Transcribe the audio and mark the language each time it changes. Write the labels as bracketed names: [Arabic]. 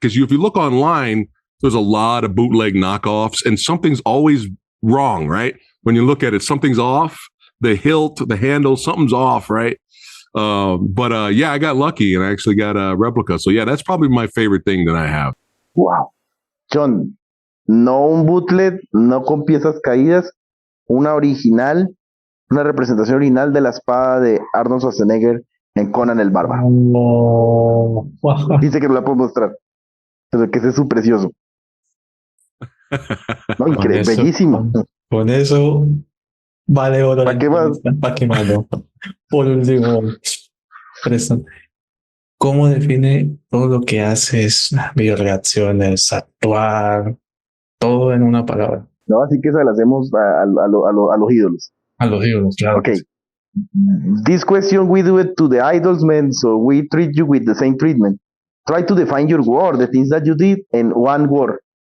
[English] Because if you look online, there's a lot of bootleg knockoffs and something's always wrong, right? When you look at it, something's off. The hilt, the handle, something's off, right? But yeah, I got lucky and I actually got a replica. So yeah, that's probably my favorite thing that I have. Wow. [Spanish] John, no un bootleg, no con piezas caídas, una original, una representación original de la espada de Arnold Schwarzenegger en Conan el Bárbaro. No. Dice que no la puedo mostrar, pero que ese es su precioso. No, increíble, bellísimo. Con eso vale oro. ¿Para qué más? ¿Para qué más? No? Por último, Preston, ¿cómo define todo lo que haces? Videoreacciones, actuar, todo en una palabra. No, así que se la hacemos a los ídolos. A los ídolos, claro. [English] Okay. This question we do it to the idols, man, so we treat you with the same treatment. Try to define your word, the things that you did, in one word.